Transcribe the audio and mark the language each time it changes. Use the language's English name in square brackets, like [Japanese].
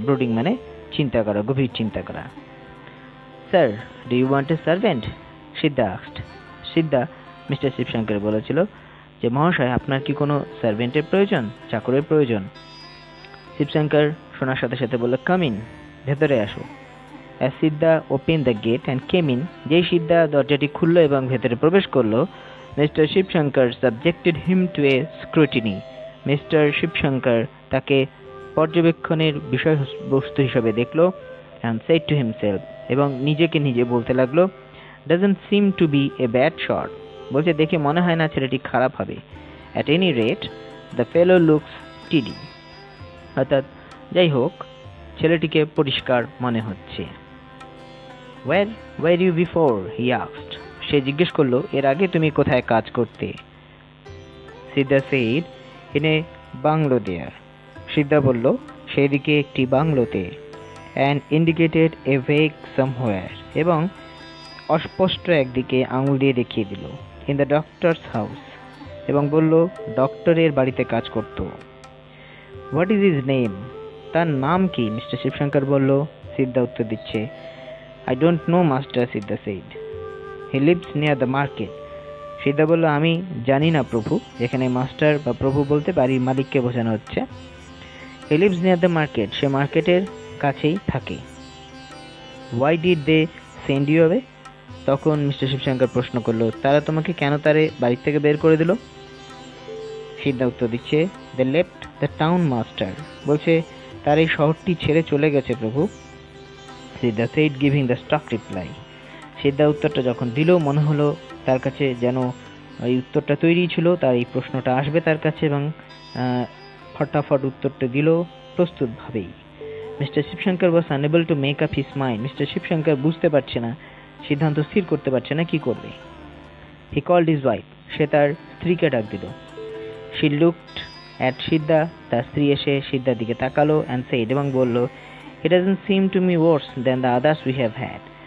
[Bangla] Brooding মানে চিন্তা করা, গভীর চিন্তা করা। [English] Sir, do you want a servant? Siddha asked. [Bangla] Siddha mister Shibshankar বলেছিল যে, মহাশয়, আপনার কি কোনো সার্ভেন্টের প্রয়োজন, চাকরের প্রয়োজন? শিবশঙ্কর শোনার সাথে সাথে বলল, [English] come in, [Bangla] ভেতরে আসো। [English] As Siddha opened the gate and came in, [Bangla] যেই সিদ্ধা দরজাটি খুলল এবং ভেতরে প্রবেশ করলো, [English] Mister Shivshankar subjected him to a scrutiny. [Bangla] Mister Shibshankar তাকে পর্যবেক্ষণের বিষয়বস্তু হিসেবে দেখলো, [English] and said to himself, [Bangla] এবং নিজেকে নিজে বলতে লাগলো, [English] doesn't seem to be a bad shot. [Bangla] বলছে, দেখে মনে হয় না ছেলেটি খারাপ হবে। [English] At any rate, the fellow looks steady. [Bangla] অর্থাৎ যাই হোক, ছেলেটিকে পরিষ্কার মনে হচ্ছে। [English] Where were you before? he asked. [Bangla] সে জিজ্ঞেস করলো, এর আগে তুমি কোথায় কাজ করতে? [English] Siddha said, in a bungalow there. [Bangla] সিদ্ধা বলল, সেদিকে একটি বাংলোতে। [English] and indicated a vague somewhere, [Bangla] এবং অস্পষ্ট একদিকে আঙুল দিয়ে দেখিয়ে দিল। [English] in the doctor's house, [Bangla] এবং বলল ডক্টরের বাড়িতে কাজ করত। [English] what is his name? [Bangla] তার নাম কি? মিস্টার শিবশঙ্কর বলল। সিদ্ধা উত্তর দিচ্ছে, [English] I don't know, master, Siddha said. He lives near the market. [Bangla] সিদ্ধা বলল, আমি জানি না প্রভু, যেখানে মাস্টার বা প্রভু বলতে বাড়ির মালিককে বোঝানো হচ্ছে। [English] He lives near the market, [Bangla] সে মার্কেটের কাছেই থাকে। [English] Why did they send you away? [Bangla] তখন মিস্টার শিবশঙ্কর প্রশ্ন করলো, তারা তোমাকে কেন তারে বাড়ি থেকে বের করে দিল? সিদ্ধা উত্তর দিচ্ছে, [English] They left the town, master. [Bangla] বলছে, তার এই শহরটি ছেড়ে চলে গেছে প্রভু। [English] Siddha said, giving the stock reply. [Bangla] সিদ্ধা উত্তরটা যখন দিল, মনে হলো তার কাছে যেন এই উত্তরটা তৈরি ছিল, তার এই প্রশ্নটা আসবে তার কাছে, এবং ফটাফট উত্তরটা দিল প্রস্তুত ভাবেই। [English] Mister Shivshankar was unable to make up his mind. [Bangla] Mister Shibshankar বুঝতে পারছে না, সিদ্ধান্ত স্থির করতে পারছে না কি করবে। [English] He called his wife. [Bangla] সে তার স্ত্রীকে ডাক দিল। [English] she looked at Siddha, [Bangla] তার স্ত্রী এসে সিদ্ধার দিকে তাকালো [English] and said, [Bangla] এবং বলল, [English] It doesn't seem to me worse than the others we have had.